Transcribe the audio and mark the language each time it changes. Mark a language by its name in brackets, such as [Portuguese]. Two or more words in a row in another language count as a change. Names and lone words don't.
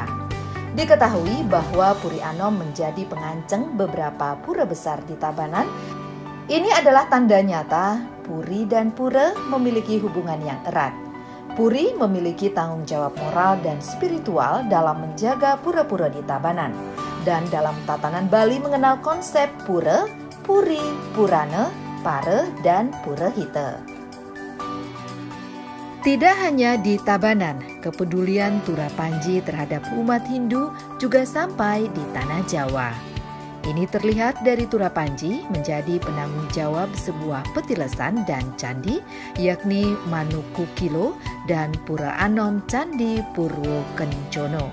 [Indonesian] Diketahui bahwa Puri Anom menjadi penganceng beberapa pura besar di Tabanan. Ini adalah tanda nyata Puri dan pura memiliki hubungan yang erat. Puri memiliki tanggung jawab moral dan spiritual dalam menjaga pura-pura di Tabanan. Dan dalam tatanan Bali mengenal konsep pura, puri, purane, pare, dan pura hite. Tidak hanya di Tabanan, kepedulian Tura Panji terhadap umat Hindu juga sampai di tanah Jawa. Ini terlihat dari Tura Panji menjadi penanggung jawab sebuah petilesan dan candi, yakni Manukukilo dan Pura Anom Candi Purwo Kencono.